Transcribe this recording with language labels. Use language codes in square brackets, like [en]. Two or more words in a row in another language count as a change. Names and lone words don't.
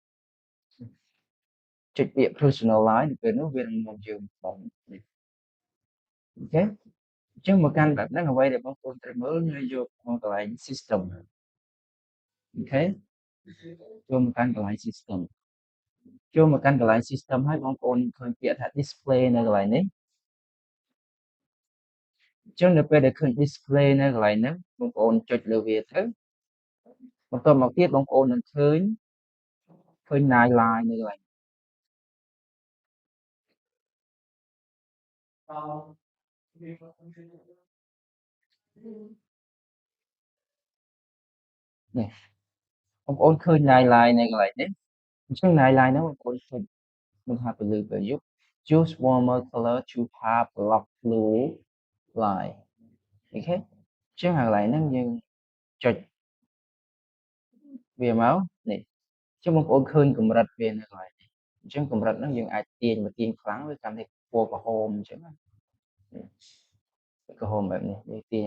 [km] ចុចពាក្យ personalize នៅពេលនោះវានឹងមកយើងបងនេះអូខេអញ្ចឹងមកកាន់បែបហ្នឹងអ្វីដែលបងប្អូនត្រូវមើលគឺយកមកកន្លែង system អូខេចូលមកកាន់កន្លែង system ចូលមកកាន់កន្លែង system ហើយបងប្អូនឃើញពាក្យថា display នៅកន្លែងនេះ អញ្ចឹងនៅពេលដែលឃើញ display នៅកន្លែងហ្នឹងបងប្អូនចុចលើវាទៅបន្ទាប់មកទៀតបងប្អូននឹងឃើញ [en] night line [km] នៅកន្លែង នេះបងប្អូនឃើញ [en] night line [km] នៅកន្លែងនេះអញ្ចឹង [en] night line [km] ហ្នឹងបងប្អូនចុចនឹង ថាទៅលើពេលយប់ [en] choose warmer color to have block blue line [km] អូខេអញ្ចឹងកន្លែងហ្នឹងយើងចុចវាមកនេះអញ្ចឹងបងប្អូនឃើញកម្រិតវានៅកន្លែងនេះអញ្ចឹងកម្រិតហ្នឹងយើងអាចទាញមកទាញខ្លាំងវាកាន់តែពណ៌ក្រហមអញ្ចឹងណាក្រហមបែបនេះយើងទាញ